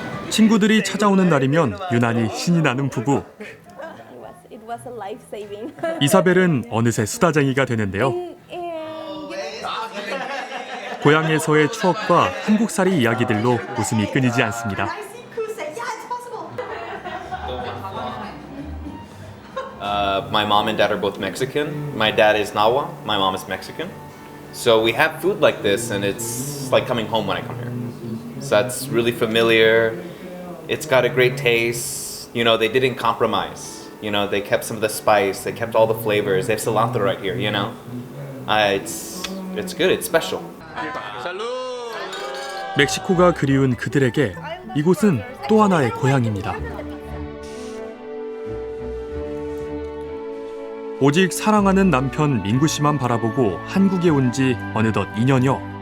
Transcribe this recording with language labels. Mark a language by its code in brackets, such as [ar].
[ko] 친구들이 찾아오는 날이면 유난히 신이 나는 부부. [en] It was a life saving. [ko] 이사벨은 어느새 수다쟁이가 되는데요. 고향에서의 추억과 한국살이 이야기들로 웃음이 끊이지 않습니다. [en] My mom and dad are both Mexican. My dad is Nahua, my mom is Mexican. So we have food like this and it's like coming home when I come here. So that's really familiar. It's got a great taste. You know, they didn't compromise. You know, they kept some of the spice, they kept all the flavors. They have cilantro right here, you know. It's good, it's special. [ko] 멕시코가 그리운 그들에게 이곳은 또 하나의 고향입니다. 오직 사랑하는 남편 민구 씨만 바라보고 한국에 온 지 어느덧 2년여.